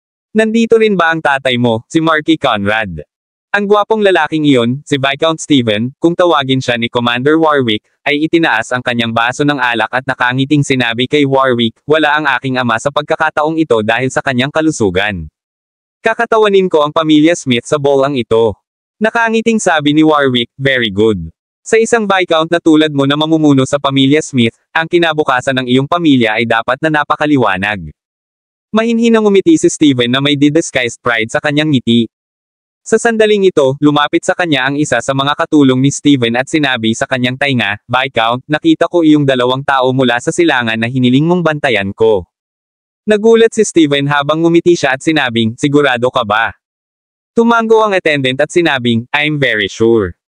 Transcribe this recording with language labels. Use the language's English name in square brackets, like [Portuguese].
[Filipino] Nandito rin ba ang tatay mo, si Marquis Conrad? Ang gwapong lalaking iyon, si Viscount Stephen, kung tawagin siya ni Commander Warwick, ay itinaas ang kanyang baso ng alak at nakangiting sinabi kay Warwick, wala ang aking ama sa pagkakataong ito dahil sa kanyang kalusugan. Kakatawanin ko ang pamilya Smith sa bowlang ito. Nakangiting sabi ni Warwick, [English] very good. [Filipino] Sa isang Viscount na tulad mo na mamumuno sa pamilya Smith, ang kinabukasan ng iyong pamilya ay dapat na napakaliwanag. Mahinhinang umiti si Stephen na may [English] disguised pride [Filipino] sa kanyang ngiti. Sa sandaling ito, lumapit sa kanya ang isa sa mga katulong ni Stephen at sinabi sa kanyang tainga, Viscount, nakita ko iyong dalawang tao mula sa silangan na hiniling mong bantayan ko. Nagulat si Stephen habang ngumiti siya at sinabing, sigurado ka ba? Tumango ang attendant at sinabing, [English] I'm very sure.